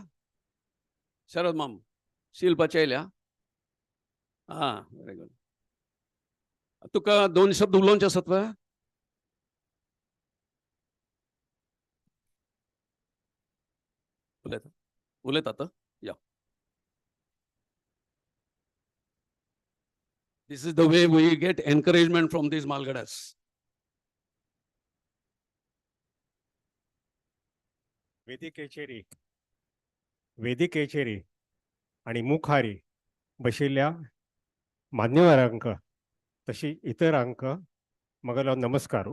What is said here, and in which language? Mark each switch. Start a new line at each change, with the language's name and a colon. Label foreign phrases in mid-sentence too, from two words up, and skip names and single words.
Konkani: शरद माम शील पचयल्या.
English: हा very good.
Konkani: तुका 2 शब्द उलोवचे आसात वा? उलयतात या.
English: This is the way we get encouragement from these Malgadas.
Konkani: वेदिकेचेरी आणि मुखारी बशिल्ल्या मान्यवरांक तशी इतरांक मगलो नमस्कार.